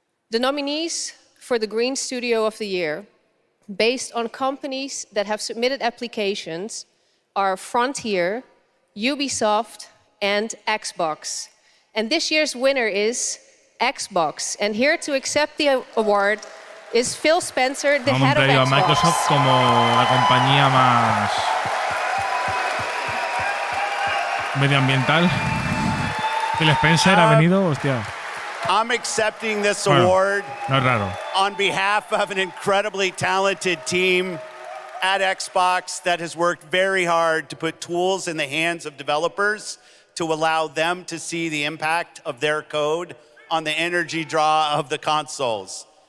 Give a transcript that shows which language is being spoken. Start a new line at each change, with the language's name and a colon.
English: The nominees for the Green Studio of the Year, based on companies that have submitted applications, are Frontier, Ubisoft, and Xbox. And this year's winner is Xbox. And here to accept the award is Phil Spencer, the head of Xbox.
Spanish: A Microsoft como la compañía más medioambiental. Phil Spencer ha venido, hostia.
English: I'm accepting this award
Spanish: no es raro.
English: on behalf of an incredibly talented team at Xbox that has worked very hard to put tools in the hands of developers to allow them to see the impact of their code on the energy draw of the consoles.